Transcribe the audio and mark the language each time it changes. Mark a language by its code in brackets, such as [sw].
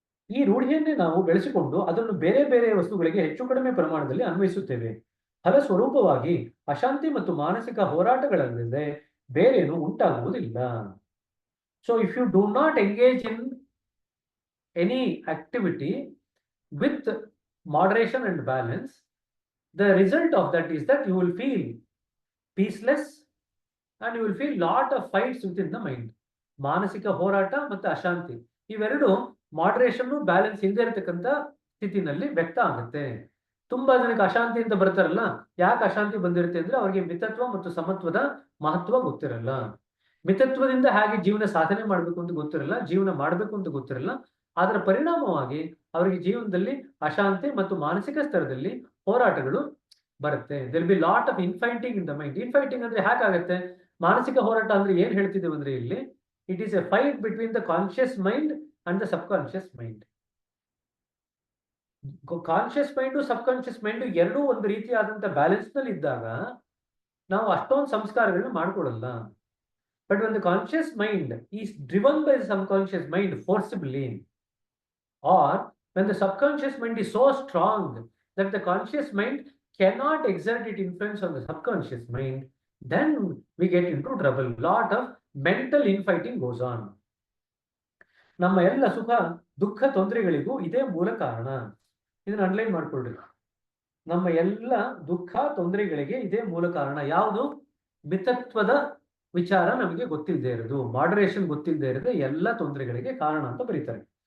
[kn] ಈ ರೂಢಿಯನ್ನೇ ನಾವು ಬೆಳೆಸಿಕೊಂಡು ಅದನ್ನು ಬೇರೆ ಬೇರೆ ವಸ್ತುಗಳಿಗೆ ಹೆಚ್ಚು ಕಡಿಮೆ ಪ್ರಮಾಣದಲ್ಲಿ ಅನ್ವಯಿಸುತ್ತೇವೆ. ಫಲಸ್ವರೂಪವಾಗಿ ಅಶಾಂತಿ ಮತ್ತು ಮಾನಸಿಕ ಹೋರಾಟಗಳಲ್ಲದೆ ಬೇರೇನು ಉಂಟಾಗುವುದಿಲ್ಲ. [en] So if you do not engage in any activity with moderation and balance, the result of that is that you will feel peaceless and you will feel lot of fights within the mind. [kn] ಮಾನಸಿಕ ಹೋರಾಟ ಮತ್ತು ಅಶಾಂತಿ ಇವೆರಡು moderation balance ಇಲ್ಲದೆ ಇರತಕ್ಕಂಥ ಸ್ಥಿತಿನಲ್ಲಿ ವ್ಯಕ್ತ ಆಗುತ್ತೆ. ತುಂಬಾ ಜನಕ್ಕೆ ಅಶಾಂತಿ ಅಂತ ಬರ್ತಾರಲ್ಲ, ಯಾಕೆ ಅಶಾಂತಿ ಬಂದಿರುತ್ತೆ ಅಂದ್ರೆ ಅವರಿಗೆ ಮಿತತ್ವ ಮತ್ತು ಸಮತ್ವದ ಮಹತ್ವ ಗೊತ್ತಿರಲ್ಲ. ಮಿತತ್ವದಿಂದ ಹೇಗೆ ಜೀವನ ಸಾಧನೆ ಮಾಡ್ಬೇಕು ಅಂತ ಗೊತ್ತಿರಲ್ಲ, ಜೀವನ ಮಾಡ್ಬೇಕು ಅಂತ ಗೊತ್ತಿರಲ್ಲ. ಅದರ ಪರಿಣಾಮವಾಗಿ ಅವರಿಗೆ ಜೀವನದಲ್ಲಿ ಅಶಾಂತಿ ಮತ್ತು ಮಾನಸಿಕ ಸ್ತರದಲ್ಲಿ ಹೋರಾಟಗಳು ಬರುತ್ತೆ. [en] There be lot of infighting in the mind. [kn] ಇನ್ಫೈಟಿಂಗ್ ಅಂದ್ರೆ ಹೇಗಾಗುತ್ತೆ, ಮಾನಸಿಕ ಹೋರಾಟ ಅಂದ್ರೆ ಏನ್ ಹೇಳ್ತಿದ್ದೇವೆ ಅಂದ್ರೆ ಇಲ್ಲಿ [en] It is a fight between the conscious mind and the subconscious mind. [kn] Conscious mind sub conscious mind ಎರಡೂ ಒಂದು ರೀತಿಯಾದಂತ ಬ್ಯಾಲೆನ್ಸ್ ನಲ್ಲಿ ಇದ್ದಾಗ ನಾವು ಅಷ್ಟೊಂದು ಸಂಸ್ಕಾರಗಳನ್ನ ಮಾಡ್ಕೊಡಲ್ಲ. [en] But when the conscious mind is driven by the subconscious mind forcibly, or when the subconscious mind is so strong that the conscious mind cannot exert its influence on the subconscious mind, then we get into trouble. Lot of mental infighting goes on. [kn] ನಮ್ಮ ಎಲ್ಲ ಸುಖ ದುಃಖ ತೊಂದರೆಗಳಿಗೂ ಇದೇ ಮೂಲ ಕಾರಣ. ಇದನ್ನ underline ಮಾಡ್ಕೊಳ್ರಿ. ನಮ್ಮ ಎಲ್ಲ ದುಃಖ ತೊಂದರೆಗಳಿಗೆ ಇದೇ ಮೂಲ ಕಾರಣ. ಯಾವುದು? ಮಿತತ್ವದ ವಿಚಾರ ನಮಗೆ ಗೊತ್ತಿಲ್ಲದೆ ಇರೋದು, ಮಾಡರೇಷನ್ ಗೊತ್ತಿಲ್ಲದೆ ಇರೋದು ಎಲ್ಲ ತೊಂದರೆಗಳಿಗೆ ಕಾರಣ ಅಂತ ಬರೀತಾರೆ.